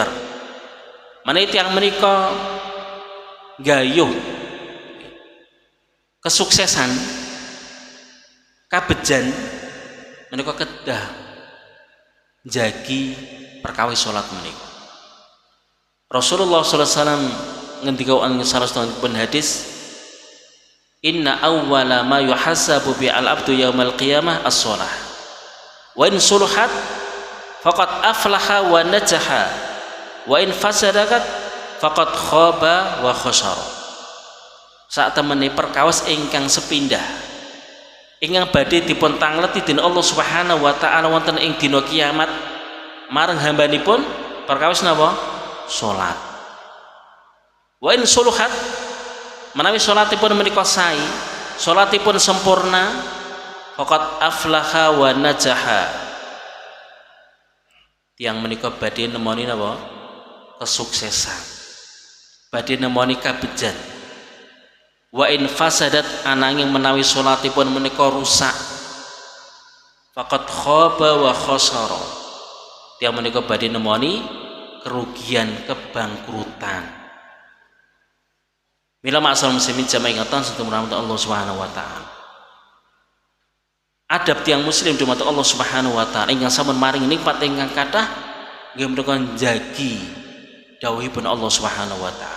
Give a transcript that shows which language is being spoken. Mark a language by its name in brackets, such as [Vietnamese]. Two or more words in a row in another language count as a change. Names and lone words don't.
[Javanese] Menawi tiyang menika gayuh kesuksesan kabejan menika kedah jagi perkawis salat menika. Rasulullah [Arabic] صلى الله عليه وسلم [Javanese] ngendika ing salah satunggalipun hadis, [Arabic] إن أول ما يحاسب به العبد يوم القيامة الصلاة. وإن صلحت فقد أفلح ونجح وإن فسدت فقد خاب وخسر. [Javanese] Sak temene perkawis ingkang sepindah ingkang badhe dipun tangleti dening [Arabic] الله سبحانه وتعالى [Javanese] wonten ing dina kiamat marang hambanipun perkawis napa? Salat. [Arabic] وإن صلحت [Javanese] menawi salatipun menika sae, salatipun sempurna, [Arabic] فقد أفلح ونجح. [Javanese] Tiyang menika badhe nemoni napa? Kesuksesan. Badhe nemoni kabejan. [Arabic] وإن فسدت [Javanese] ananging menawi salatipun menika rusak, [Arabic] فقد خاب وخسر. [Javanese] Tiyang menika badhe nemoni kerugian, kebangkrutan. Mila [Arabic] معاشر المسلمين [Javanese] jamaah ingkang sedaya rahmat [Arabic] الله سبحانه وتعالى. [Javanese] Adab tiyang muslim dumateng [Arabic] الله سبحانه وتعالى [Javanese] ingkang sampun maring nikmat ingkang kathah nggih menika njagi dawuhipun [Arabic] الله سبحانه وتعالى.